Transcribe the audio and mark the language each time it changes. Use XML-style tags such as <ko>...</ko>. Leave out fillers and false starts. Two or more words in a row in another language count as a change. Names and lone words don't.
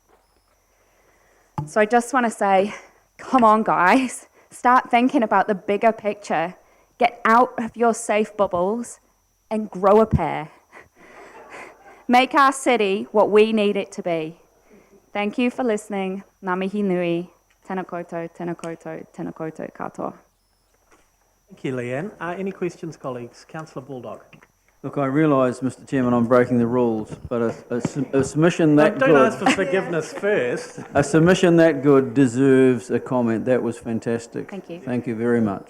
<en>So I just want to say, come on, guys, start thinking about the bigger picture. Get out of your safe bubbles and grow a pair. Make our city what we need it to be. Thank you for listening.</en> <mi>Ngā mihi nui. Tēnā koutou, tēnā koutou, tēnā koutou katoa.</mi> <en>Thank you, Leanne. Any questions, colleagues? Councillor Baldock. Look, I realise, Mr Chairman, I'm breaking the rules, but a submission that Don't good... ask for forgiveness first. A submission that good deserves a comment. That was fantastic. Thank you. Thank you very much.</en>